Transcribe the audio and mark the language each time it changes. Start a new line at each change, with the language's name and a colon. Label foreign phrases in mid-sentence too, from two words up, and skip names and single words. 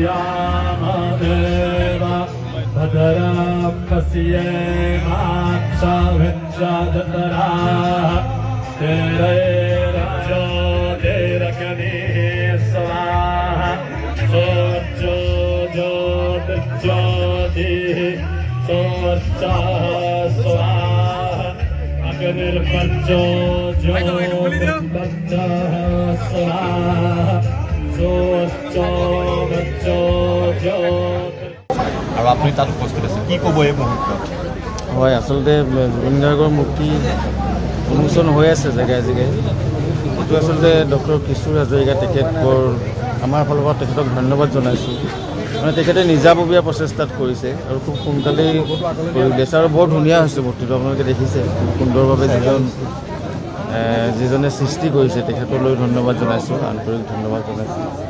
Sanskrit: यामदेव भद्रं पश्येमा सविन्द्रजतरा तेरैरजो तेरकने स्वाहा सोर्जो ज्योतिर्ज्योतिः सोर्चा स्वाहा अग्निर्पज्यो ज्योतिर्पज्यः स्वाहा
Assamese: আৰু আপুনি তাত উপস্থিত আছে কি ক'ব এই মুহূৰ্তত হয় আচলতে জুবিন গাৰ্গৰ মূৰ্তি উন্মোচন হৈ আছে জেগাই জেগাই এইটো আচলতে ডক্টৰ কিশোৰ হাজৰিকা তেখেত বৰ আমাৰ ফালৰ পৰা তেখেতক ধন্যবাদ জনাইছোঁ মানে তেখেতে নিজাববীয়া প্ৰচেষ্টাত কৰিছে আৰু খুব সোনকালেই কৰি উলিয়াইছে আৰু বৰ ধুনীয়া হৈছে মূৰ্তিটো আপোনালোকে দেখিছে খুব সুন্দৰভাৱে যিজনে সৃষ্টি কৰিছে তেখেতলৈ ধন্যবাদ জনাইছোঁ আন্তৰিক ধন্যবাদ জনাইছোঁ